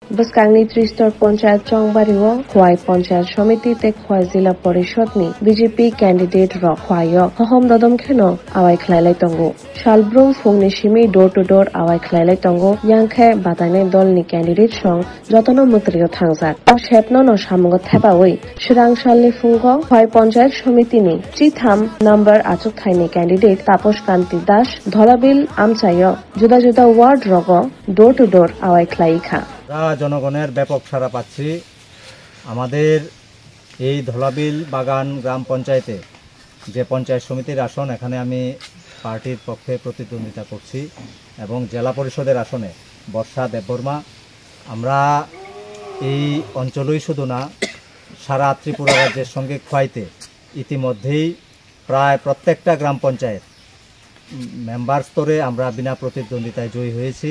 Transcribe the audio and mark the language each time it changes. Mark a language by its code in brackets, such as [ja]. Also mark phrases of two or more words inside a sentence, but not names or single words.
[trp] Bwskangni Tristor Panchayat Chongbario Khwai Panchayat Samiti te Khwai Jila Parishadni BJP candidate rok khwaio hahom dodom kheno awai khlailai tongo Shalbrung Phungni Simi [en] door to door [trp] awai khlailai tongo yangkhe batane dolni candidate song jotono mutrio thangjak o shepno no samungo thebawi Shrang Shalni Phungo Khwai Panchayat Samiti ni Chitham number achuk thaini candidate Taposh Kanti Das Dholabil Amchayo juda juda ward rogo [en] door to door [trp] awai khlai kha [bn] জনগণের ব্যাপক সাড়া পাচ্ছি। আমাদের এই ধলাবিল বাগান গ্রাম পঞ্চায়েতে যে পঞ্চায়েত সমিতির আসন, এখানে আমি পার্টির পক্ষে প্রতিদ্বন্দ্বিতা করছি এবং জেলা পরিষদের আসনে বর্ষা দেববর্মা। আমরা এই অঞ্চলই শুধু না, সারা ত্রিপুরা রাজ্যের সঙ্গে খোয়াইতে ইতিমধ্যেই প্রায় প্রত্যেকটা গ্রাম পঞ্চায়েত মেম্বার স্তরে আমরা বিনা প্রতিদ্বন্দ্বিতায় জয়ী হয়েছি।